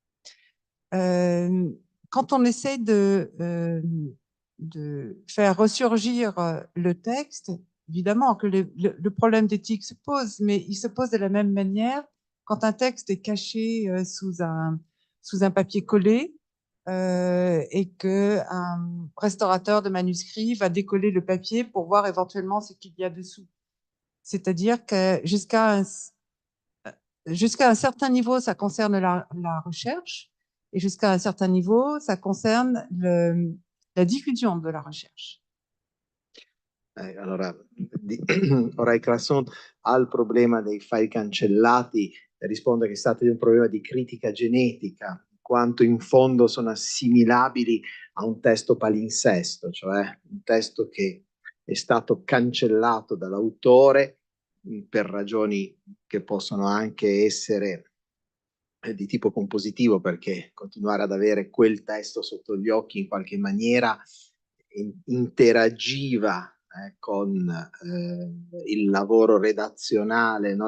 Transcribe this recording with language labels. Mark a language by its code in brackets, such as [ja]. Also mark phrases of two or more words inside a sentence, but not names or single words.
[fr] Quand on essaie de faire ressurgir le texte, évidemment que le problème d'éthique se pose, mais il se pose de la même manière quand un texte est caché sous un papier collé et que un restaurateur de manuscrits va décoller le papier pour voir éventuellement ce qu'il y a dessous. C'est-à-dire que jusqu'à un certain niveau, ça concerne la recherche, et jusqu'à un certain niveau, ça concerne la diffusion de la recherche. [it] Allora, Orai Classon al problema dei file cancellati risponde che è stato un problema di critica genetica, in quanto in fondo sono assimilabili a un testo palinsesto, cioè un testo che è stato cancellato dall'autore per ragioni che possono anche essere di tipo compositivo, perché continuare ad avere quel testo sotto gli occhi in qualche maniera interagiva con il lavoro redazionale, no?